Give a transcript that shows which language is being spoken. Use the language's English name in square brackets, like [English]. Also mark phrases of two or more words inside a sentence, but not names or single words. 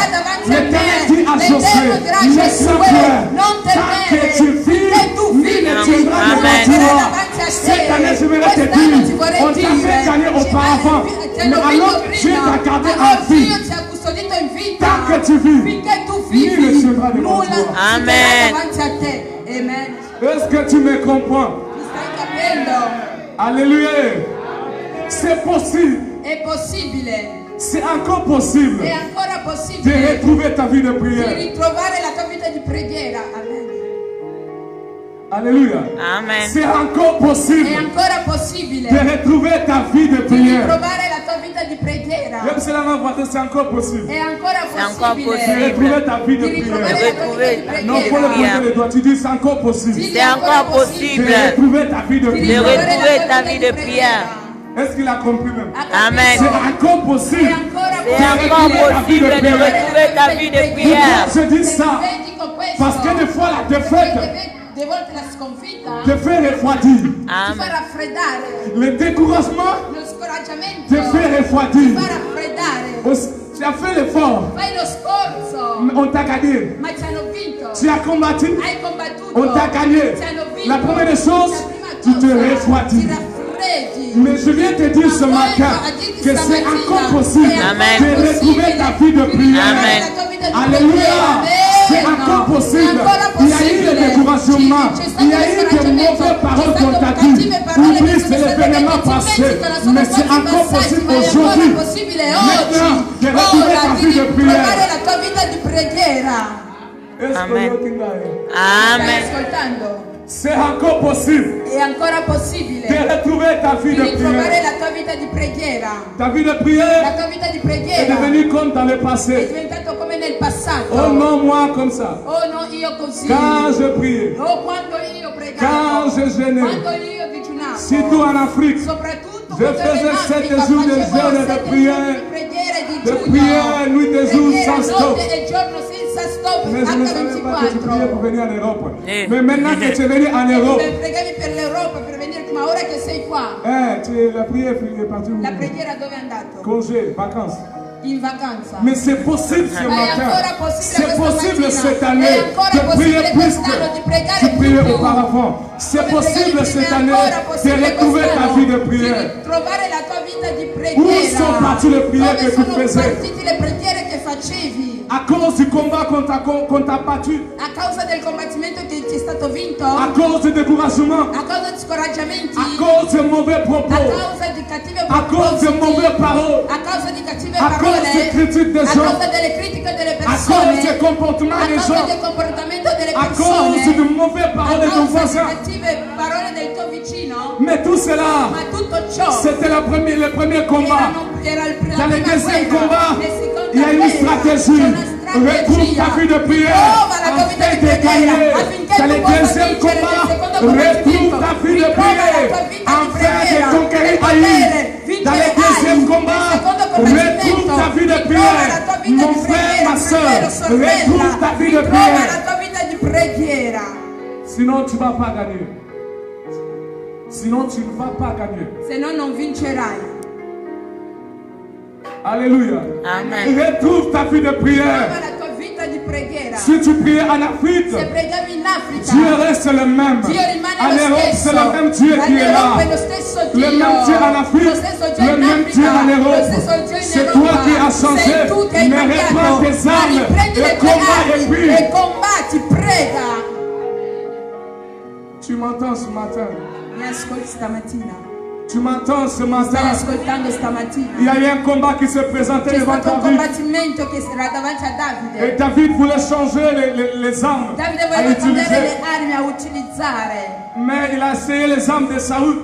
[French] L'Éternel dit à Josué, ne crains point, tant que tu vis, nul ne tiendra de Amen. toi. Cette année, je voudrais te dire, on t'a fait gagner auparavant, mais alors Dieu t'a gardé en vie. Tant que tu vis, [Italian] finché tu [French] nul ne [Italian] vivi, [French] tiendra devant [Italian] nulla [French] toi. [Italian] ci Amen. sarà davanti a te. Amen. [French] Est-ce que tu me comprends? [Italian] Mi stai capendo? [French] Alléluia. C'est possible. [Italian] È possibile, [French] C'est encore possible [Italian] è ancora [French] de [Italian] possibile [French] retrouver ta vie de [Italian] di [French] prière. [Italian] ritrovare la tua vita di preghiera. Amen. Alléluia. Amen. [French] C'est encore [Italian] È [French] possible [Italian] ancora possibile [French] de retrouver ta vie de [Italian] di [French] prière. [Italian] ritrovare la tua vita di preghiera. [French] Même si la main voit, c'est encore possible. [Italian] È ancora [French] C'est encore De possible. retrouver ta vie de [Italian] di ritrovare [French] prière. [Italian] la tua vita di [French] Retrouver- Non, faut le [Italian] preghiera. [French] pointer les doigts. Tu dis c'est encore possible. [Italian] Sì, [French] C'est encore De possible retrouver ta vie de [Italian] di [French] de prière. [Italian] ritrovare la [French] retrouver [Italian] tua [French] ta [Italian] vita [French] vie [Italian] di [French] de [Italian] preghiera. [French] prière. Est-ce qu'il a compris même? [Italian] Ha capito? Amen. [French] C'est encore [Italian] È [French] possible. [Italian] ancora [French] C'est [Italian] possibile. [French] encore possible de retrouver ta vie de prière. Pourquoi je dis ça? [Italian] Dico questo [French] Parce que des fois la défaite [Italian] delle volte la sconfitta [French] te fait refroidir. [Italian] ti fa Amen. raffreddare, [French] Le découragement [Italian] lo scoraggiamento [French] te fait [Italian] ti [French] refroidir. [Italian] fa raffreddare. [French] Tu as fait l'effort, [Italian] Fai lo sforzo, [French] mais on t'a gagné. [Italian] ma ci hanno vinto. [French] Tu as combattu, [Italian] Hai combattuto, [French] on t'a gagné. [Italian] ci hanno vinto. [French] La première des choses, [Italian] La prima [French] tu te [Italian] cosa, [French] refroidis. [Italian] ti raffreddi. [French] Mais je viens te dire ce matin que c'est encore possible Amen. de retrouver ta vie de prière. Amen. Alléluia. C'est encore possible. Il y a eu le découragement. Il y a eu de mauvaises paroles qu'on t'a dit. Oublie, c'est l'événement passé. Mais c'est encore possible aujourd'hui. Maintenant, de retrouver ta vie de prière. [Italian] la tua vita di preghiera. Amen. Stai Amen. ascoltando? [French] C'est encore possible [Italian] È ancora possibile [French] de retrouver ta vie [Italian] di [French] de [Italian] ritrovare [French] prière. [Italian] la tua vita di preghiera. [French] Ta vie de [Italian] La [French] prière [Italian] tua vita di [French] est [Italian] preghiera [French] devenue comme dans le [Italian] è [French] passé. [Italian] diventato come nel passato. [French] Oh non, moi comme ça. [Italian] Oh no, io così. [French] Quand je priais, [Italian] Oh, quando io [French] quand [Italian] pregavo. [French] je jeûnais, [Italian] Quando io digiunavo. [French] surtout en Afrique, [Italian] Soprattutto [French] je [Italian] quando ero in [French] faisais 7 [Italian] Africa, [French] jours de [Italian] facevo [French] jeûne et de [Italian] 7 [French] prière, [Italian] giorni di preghiera e [French] de [Italian] digiuno. [French] prière, nuit et jour [Italian] Preghiera [French] sans stop. [Italian] notte e giorno senza stop, [French] Mais je ne savais pas que tu priais pour [Italian] H24. [French] venir en Europe. Eh. Mais maintenant que tu es venu en Europe, [Italian] Pregavi per l'Europa per venire, ma ora che sei qua, [French] la prière est partie où? [Italian] la preghiera dove è andato? [French] Congé, vacances. [Italian] In vacanza. [French] Mais c'est possible ce [Italian] Ma è [French] matin. [Italian] ancora possibile [French] C'est [Italian] questa [French] possible [Italian] mattina. [French] cette [Italian] È [French] année [Italian] ancora [French] de prier [Italian] possibile [French] plus [Italian] quest'anno di [French] que [Italian] pregare [French] tu priais [Italian] più. [French] auparavant. C'est [Italian] Come [French] possible [Italian] pregavi [French] cette [Italian] prima, è [French] année [Italian] ancora [French] de [Italian] possibile [French] retrouver ta [Italian] quest'anno [French] vie de [Italian] di [French] prière. [Italian] ritrovare la tua vita di [French] Où [Italian] preghiera. [French] sont parties les prières [Italian] Dove [French] que tu [Italian] sono [French] faisais? [Italian] partite le preghiere che facevi? [French] À cause du combat qu'on t'a battu, [Italian] A causa del combattimento che ti è stato vinto? [French] à cause du découragement, [Italian] A causa di scoraggiamenti? [French] à cause de mauvais [Italian] A [French] propos, [Italian] causa di cattive [French] à cause de [Italian] propositi? [French] mauvaises paroles, [Italian] A causa di cattive [French] à cause [Italian] parole? [French] des critiques des [Italian] A [French] gens, [Italian] causa delle critiche delle [French] à cause [Italian] persone? [French] du comportement [Italian] A [French] des [Italian] causa [French] gens, [Italian] del comportamento delle [French] à [Italian] persone? [French] cause de mauvaises [Italian] A [French] paroles de ton [Italian] causa di [French] voisin. [Italian] cattive parole del tuo vicino? [French] Mais tout cela, [Italian] Ma tutto ciò [French] c'était le premier combat. [Italian] era la [French] Dans le [Italian] prima [French] deuxième [Italian] guerra. [French] combat, [Italian] Nel secondo [French] il y a une [Italian] guerra [French] stratégie. [Italian] c'è una [French] Retrouve ta vie de prière [Italian] Trova la tua vita [French] afin [Italian] di [French] de [Italian] preghiera [French] gagner. [Italian] affinché [French] Dans le deuxième combat, retrouve ta vie de prière afin de conquérir Haï. Dans le deuxième combat, retrouve ta vie de prière. Mon frère, ma soeur, retrouve ta vie de prière. Sinon, tu ne vas pas gagner. Sinon, tu ne vas pas gagner. [Italian] Se no, non vincerai. [French] Alléluia. Amen. Retrouve ta vie de prière. [Italian] Trova la tua vita di preghiera. [French] Si tu priais en Afrique, [Italian] Se pregavi in Africa, [French] Dieu reste le même. [Italian] Dio rimane [French] En [Italian] lo [French] Europe, [Italian] stesso. [French] c'est le même Dieu qui est là. [Italian] All'Europa è lo stesso Dio. [French] Le même Dieu en [Italian] Lo [French] Afrique, [Italian] stesso Dio [French] le [Italian] in [French] même Dieu [Italian] Africa, [French] en [Italian] lo [French] Europe. [Italian] stesso Dio in [French] C'est [Italian] Europa. [French] toi qui as changé. [Italian] Sei tu che hai [French] Mais reprends [Italian] cambiato. [French] tes [Italian] Ma [French] armes [Italian] riprendi le [French] et [Italian] tue [French] combat et [Italian] armi [French] prie. [Italian] e combatti, prega. [French] Tu m'entends ce matin? [Italian] Mi ascolti stamattina? [French] Tu m'entends ce [Italian] Stai [French] matin? [Italian] ascoltando stamattina? [French] Il y a eu un combat qui s'est présenté [Italian] C'è [French] devant [Italian] stato un [French] David. [Italian] combattimento che era davanti a [French] Et [Italian] Davide. [French] David voulait changer les armes [Italian] Davide [French] à [Italian] voleva cambiare [French] utiliser. [Italian] le armi a utilizzare. [French] Mais il a essayé les armes de Saoul.